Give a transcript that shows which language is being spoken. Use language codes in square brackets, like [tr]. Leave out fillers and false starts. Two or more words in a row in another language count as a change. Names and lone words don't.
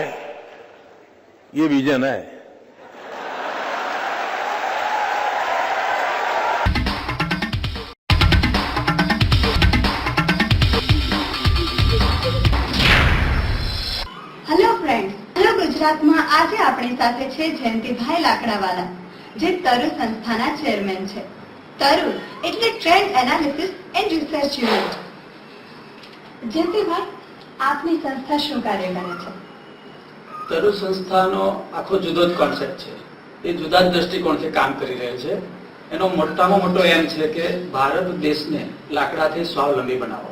[hi] ये विजन है। [en] Hello friends, [gu] હેલો ગુજરાત માં આજ આપણી સાથે છે જયંતીભાઈ લાકડાવાલા જે તરુ સંસ્થાના ચેરમેન છે। तरु એટલે ટ્રેન્ડ એનાલિસિસ એન્ડ રિસર્ચ યુનિટ। જયંતીભાઈ, આપની સંસ્થા શું કાર્ય કરે છે? तरु संस्थाનો આખો જુદો જ કોન્સેપ્ટ છે। એ જુદા જ દ્રષ્ટિકોણથી કામ કરી રહ્યો છે। એનો મોટામાં મોટો એમ છે કે ભારત દેશને લાકડાથી સ્વાવલંબી બનાવો।